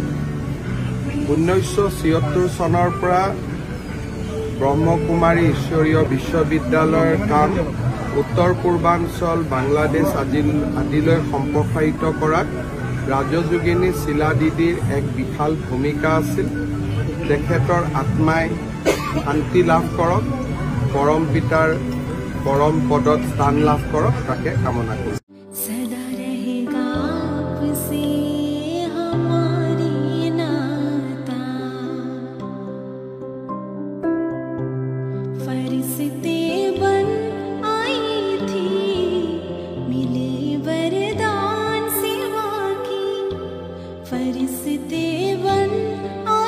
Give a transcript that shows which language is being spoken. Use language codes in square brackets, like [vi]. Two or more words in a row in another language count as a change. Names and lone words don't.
[as] 1976 চনৰ পৰা ব্ৰহ্মকুমাৰী ঈশ্বৰীয় বিশ্ববিদ্যালয়ৰ কাম উত্তৰ পূৰ্বাঞ্চল বাংলাদেশ আদিলৈ সম্প্ৰসাৰিত কৰাত ৰাজযোগিনী শিলা দিদিৰ এক বিশাল ভূমিকা আছিল। তেখেতৰ আত্মাই শান্তি লাভ কৰক, পৰম পিতাৰ পৰম পদত স্থান লাভ কৰক, তাকে কামনা কৰিছোঁ। [hi] सदा रहेगा आपसे हमारी नाता, फरिश्ते बन आई थी मिले वरदान सेवा की, फरिश्ते बन